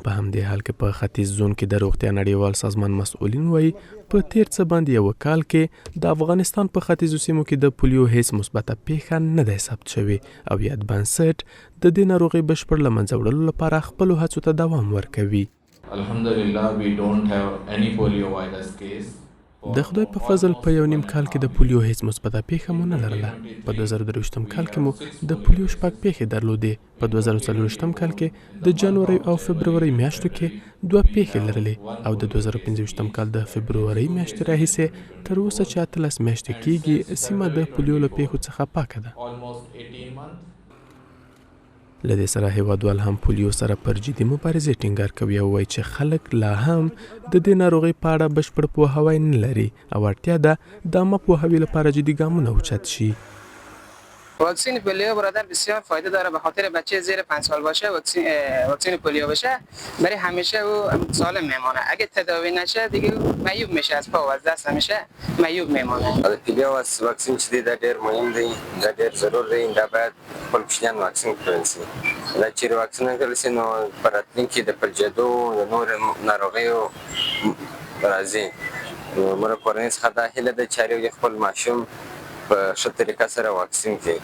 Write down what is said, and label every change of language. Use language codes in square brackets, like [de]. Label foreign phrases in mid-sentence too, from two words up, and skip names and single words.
[ps] په همدې حال کې په ختیځ زون کې د روغتیا نړیوال سازمان مسؤلین وايي په تیر څه باندې یو کال کې د افغانستان په ختیځو سیمو کې د پولیو هیڅ مثبته پیښه نه ده ثبت شوې او یاد بنسټ د دې ناروغۍ بشپړ له منځه وړلو لپاره خپلو هڅو ته دوام ورکوي. [en] Alhamdulillah, we don't have any polio virus case. [ps] د خدای په فضل په یو نیم کال کې د پولیو هیڅ مثبته پیښه مو نه لرله. په 2023 کال کې مو د پولیو 6 پیښې درلودې. په 2024 کال کې د جنوري او فبروري میاشتو کې 2 پیښې لرلې او د 2025 کال د فبروري میاشتې راهیسې تر اوسه چې 13 میاشتې کېږي سیمه د پولیو له پیښو څخه پاکه ده. له دې سره هیوادوال هم پولیو سره پر جدي مبارزې ټینګار کوي او وایي چې خلک لا هم د دې ناروغۍ په اړه بشپړ پوهاوی نه لري او اړتیا ده د عامه پوهاوي لپاره جدي ګامونه اوچت شي. [fa] واکسین پولیو برادر بسیار فایده داره به خاطر بچه زیر 5 سال باشه واکسین پولیو بشه برای همیشه او سالم میمونه. اگه تداوی نشه دیگه معیوب میشه از پا و از دست همیشه معیوب میمونه. [ps] پولیو واکسین چې دا ډېر مهم دی دا ډېر ضرور دی دا باید خپل کوچنیان واکسین کړل شي. دا چې واکسین کړل شي نو په راتلونکي د پرجدو د نور ناروغیو راځي. موږ کورنۍ څخه دا هیله ده چې خپل ماشوم په ښه طریقه سره واکسین کړي.